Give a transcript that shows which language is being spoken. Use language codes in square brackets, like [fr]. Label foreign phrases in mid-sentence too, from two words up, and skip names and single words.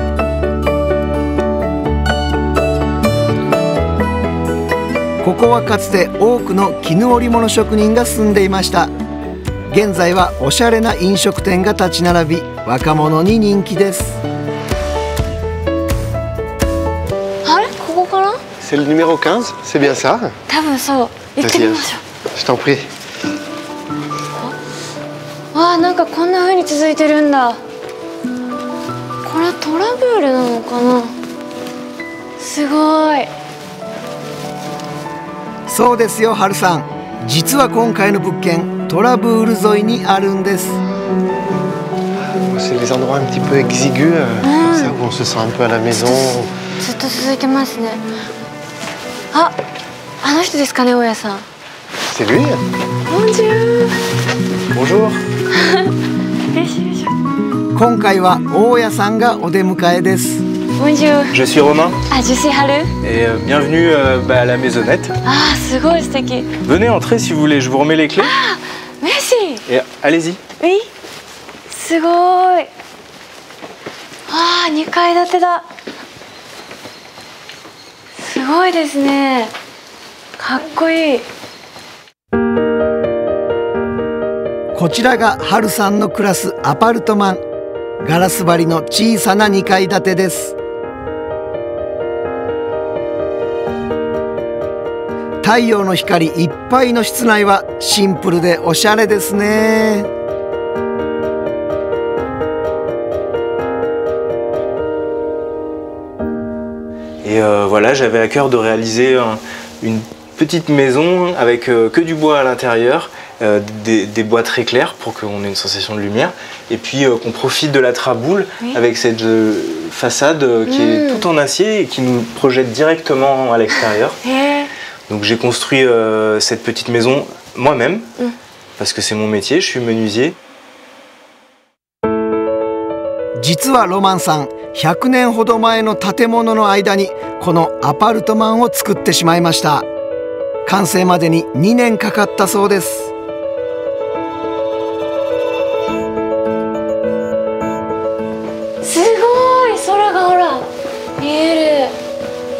[ja] ここはかつて多くの絹織物職人が住んでいました。現在はおしゃれな飲食店が立ち並び、若者に人気です。あれここかな？ [fr] C'est le numéro 15, c'est bien ça? [ja] 多分そう。行ってみましょ [fr] Je t'en prie. [ja] う。わあ、なんかこんな風に続いてるんだ。これはトラブールなのかな？すごい。そうですよ、ハルさん。実は今回の物件、トラブール沿いにあるんです。 [fr] C'est les endroits un petit peu exigus, comme ça, où on se sent un peu à la maison. [ja] ずっと続いてますね。あ、 あの人ですかね、大家さん。 [fr] C'est lui. Bonjour. Bonjour. [ja] よしよし。今回は大家さんがお出迎えです。 [fr] Bonjour. Je suis Romain Ah, je suis Haru. et bienvenue à la maisonnette. [ja] あー、すごい素敵。 [fr] Venez entrer si vous voulez, je vous remets les clés. Merci. Et allez-y. Oui. [ja] すごい。あー、2階建てだ。すごいですね。かっこいい。こちらがハルさんの暮らすアパルトマン。ガラス張りの小さな2階建てです。太陽の光いっぱいの室内はシンプルでおしゃれですね。 [fr] Et voilà, j'avais à cœur de réaliser une petite maison avec que du bois à l'intérieur, des bois très clairs pour qu'on ait une sensation de lumière, et puis qu'on profite de la traboule avec cette façade qui est tout en acier et qui nous projette directement à l'extérieur. Donc j'ai construit cette petite maison moi-même, parce que c'est mon métier, je suis menuisier. [ja] 実はロマンさん、100年ほど前の建物の間にこのアパルトマンを作ってしまいました。完成までに2年かかったそうです。すごい、空がほら見える。